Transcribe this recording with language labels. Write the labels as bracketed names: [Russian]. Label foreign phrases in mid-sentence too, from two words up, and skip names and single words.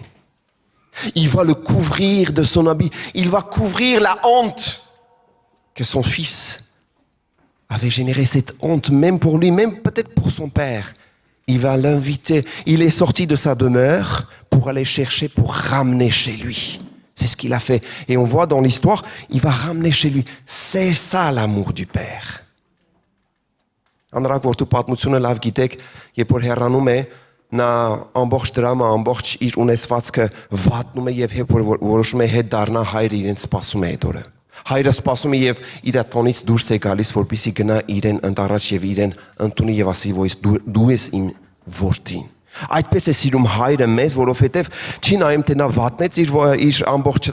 [French] Il va le couvrir de son habit. Il va couvrir la honte que son fils avait généré, cette honte, même pour lui, même peut-être pour son père. Il va l'inviter. Il est sorti de sa demeure pour aller chercher, pour ramener chez lui. C'est ce qu'il a fait. Et on voit dans l'histoire, il va ramener chez lui. C'est ça l'amour du père. [Armenian] Անրակ որտու պատմությունը լավ գիտեք, երբ որ հեռանում է, նա ամբողջ դրամը, ամբողջ իր ունեցվածքը վատնում է եւ երբ որ որոշում է հետ դառնա, հայրը իրեն սպասում է այդ օրը։ Հայրը սպասում է եւ իր տոնից դուրս է գալիս, որպեսզի գնա իրեն ընտարաջ եւ իրեն ընդունի եւ ասի, որ դու ես իմ որդին։ Այդպես է սիրում հայրը մեզ, որովհետեւ չի նայում թե նա վատնեց իր ամբողջ